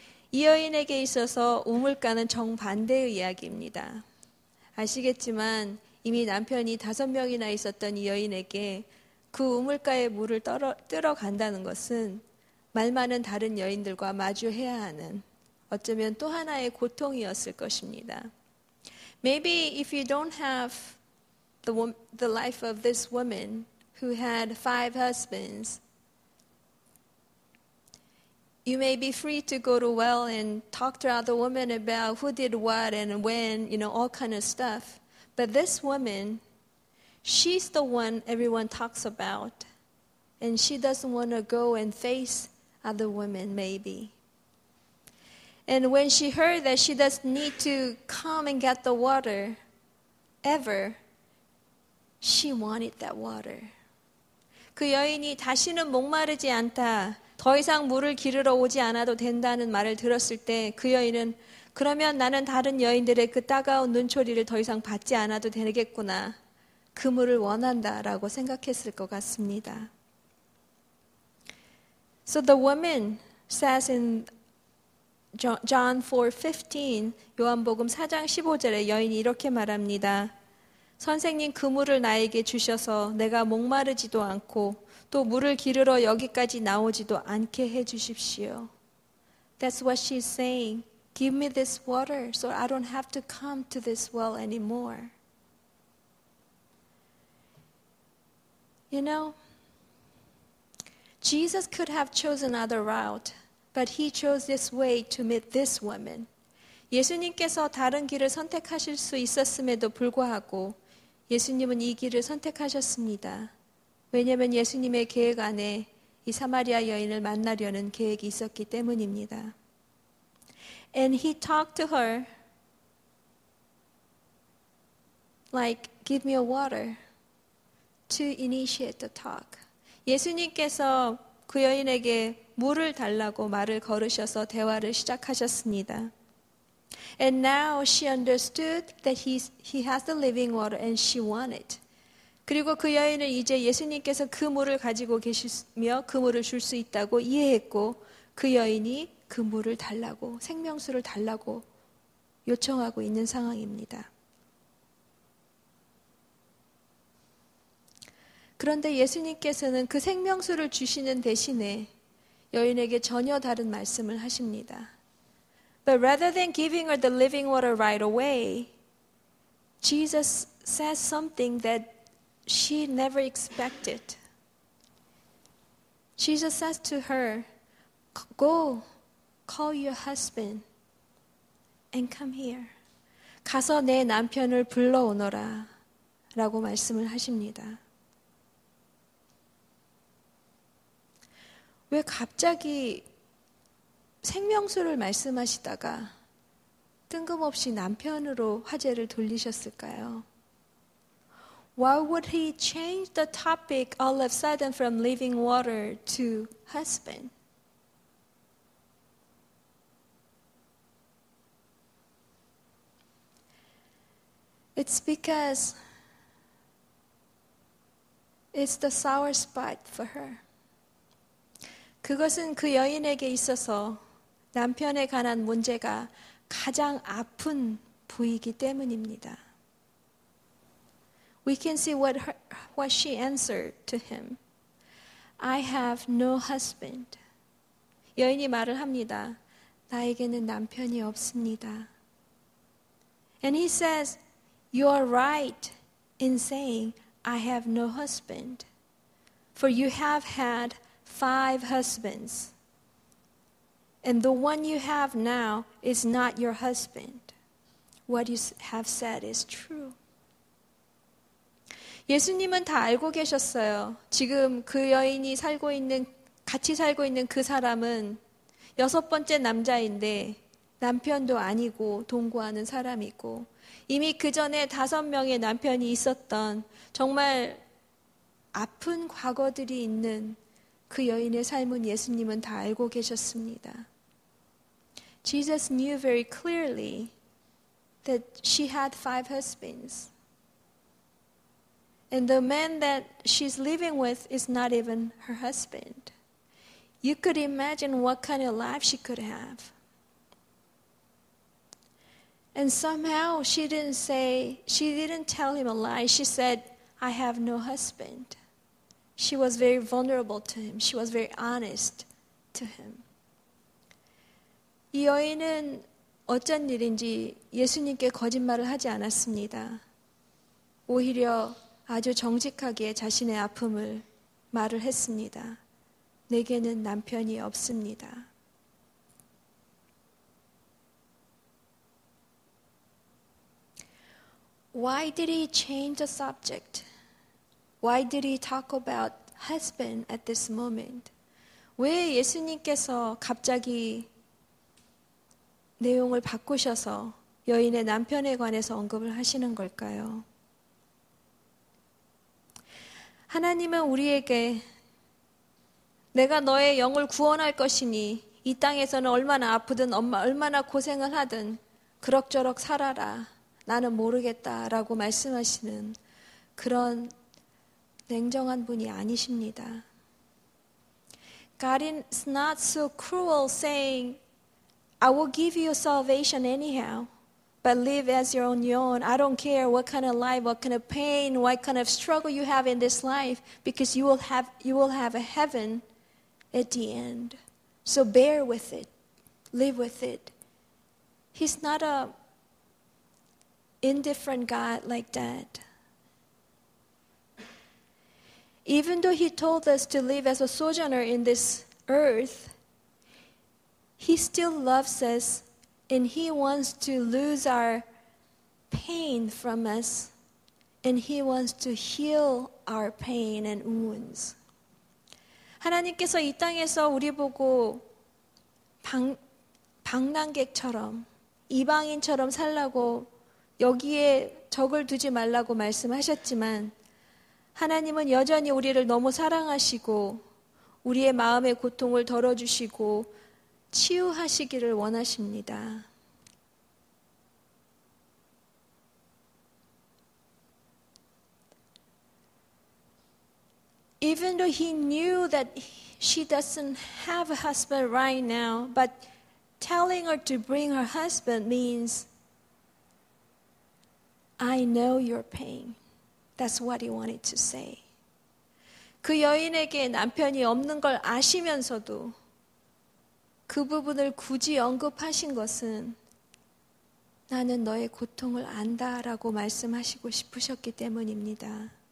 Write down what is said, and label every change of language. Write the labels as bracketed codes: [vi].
[ko] 이 여인에게 있어서 우물가는 정반대의 이야기입니다. 아시겠지만 이미 남편이 5명이나 있었던 이 여인에게 그 우물가의 물을 뜨러 간다는 것은 말 많은 다른 여인들과 마주해야 하는 어쩌면 또 하나의 고통이었을 것입니다. [en] Maybe if you don't have the life of this woman who had 5 husbands, you may be free to go to well and talk to other women about who did what and when, all kind of stuff. But this woman, she's the one everyone talks about. And she doesn't want to go and face other women, maybe. And when she heard that she doesn't need to come and get the water ever, she wanted that water. [ko] 그 여인이 다시는 목마르지 않다, 더 이상 물을 기르러 오지 않아도 된다는 말을 들었을 때 그 여인은 그러면 나는 다른 여인들의 그 따가운 눈초리를 더 이상 받지 않아도 되겠구나. 그물을 원한다라고 생각했을 것 같습니다. [en] So the woman says in John 4:15, [ko] 요한복음 4장 15절에 여인이 이렇게 말합니다. 선생님, 그물을 나에게 주셔서 내가 목마르지도 않고 또 물을 기르러 여기까지 나오지도 않게 해 주십시오. [en] That's what she's saying. Give me this water so I don't have to come to this well anymore. You know, Jesus could have chosen another route, but he chose this way to meet this woman. [ko] 예수님께서 다른 길을 선택하실 수 있었음에도 불구하고 예수님은 이 길을 선택하셨습니다. 왜냐하면 예수님의 계획 안에 이 사마리아 여인을 만나려는 계획이 있었기 때문입니다. [en] And he talked to her like, give me a water to initiate the talk. [ko] 예수님께서 그 여인에게 물을 달라고 말을 걸으셔서 대화를 시작하셨습니다. [en] And now she understood that he has the living water and she wanted. [ko] 그리고 그 여인은 이제 예수님께서 그 물을 가지고 계시며 그 물을 줄 수 있다고 이해했고 그 여인이 그 물을 달라고, 생명수를 달라고 요청하고 있는 상황입니다. 그런데 예수님께서는 그 생명수를 주시는 대신에 여인에게 전혀 다른 말씀을 하십니다. [en] But rather than giving her the living water right away, Jesus says something that she never expected. Jesus says to her, go, call your husband and come here. [ko] 가서 내 남편을 불러오너라 라고 말씀을 하십니다. 왜 갑자기 생명수를 말씀하시다가 뜬금없이 남편으로 화제를 돌리셨을까요? [en] Why would he change the topic all of a sudden from living water to husband? It's because it's the sour spot for her. [ko] 그것은 그 여인에게 있어서 남편에 관한 문제가 가장 아픈 부위이기 때문입니다. [en] We can see what she answered to him. I have no husband. [ko] 여인이 말을 합니다. 나에게는 남편이 없습니다. [en] And he says, you are right in saying, I have no husband. For you have had 5 husbands. And the one you have now is not your husband. What you have said is true. [ko] 예수님은 다 알고 계셨어요. 지금 그 여인이 같이 살고 있는 그 사람은 6번째 남자인데 남편도 아니고 동거하는 사람이고 이미 그 전에 5명의 남편이 있었던 정말 아픈 과거들이 있는 그 여인의 삶은 예수님은 다 알고 계셨습니다. [en] Jesus knew very clearly that she had 5 husbands. And the man that she's living with is not even her husband. You could imagine what kind of life she could have. And somehow she didn't tell him a lie. She said, I have no husband. She was very vulnerable to him. She was very honest to him. [ko] 이 여인은 어쩐 일인지 예수님께 거짓말을 하지 않았습니다. 오히려 아주 정직하게 자신의 아픔을 말을 했습니다. 내게는 남편이 없습니다. [en] Why did he change the subject? Why did he talk about husband at this moment? [ko] 왜 예수님께서 갑자기 내용을 바꾸셔서 여인의 남편에 관해서 언급을 하시는 걸까요? 하나님은 우리에게 내가 너의 영을 구원할 것이니 이 땅에서는 얼마나 아프든 얼마나 고생을 하든 그럭저럭 살아라. 나는 모르겠다라고 말씀하시는 그런 냉정한 분이 아니십니다. [en] God is not so cruel saying, I will give you salvation anyhow, but live as your own. I don't care what kind of life, what kind of pain, what kind of struggle you have in this life, because you will have a heaven at the end. So bear with it. Live with it. He's not a indifferent God like that. Even though He told us to live as a sojourner in this earth, He still loves us and He wants to lose our pain from us and He wants to heal our pain and wounds. [ko] 하나님께서 이 땅에서 우리 보고 방랑객처럼 이방인처럼 살라고 여기에 적을 두지 말라고 말씀하셨지만 하나님은 여전히 우리를 너무 사랑하시고 우리의 마음의 고통을 덜어주시고 치유하시기를 원하십니다. [en] Even though he knew that she doesn't have a husband right now, but telling her to bring her husband means, I know your pain. That's what he wanted to say. [ko] 그 여인에게 남편이 없는 걸 아시면서도 그 부분을 굳이 언급하신 것은 나는 너의 고통을 안다라고 말씀하시고 싶으셨기 때문입니다.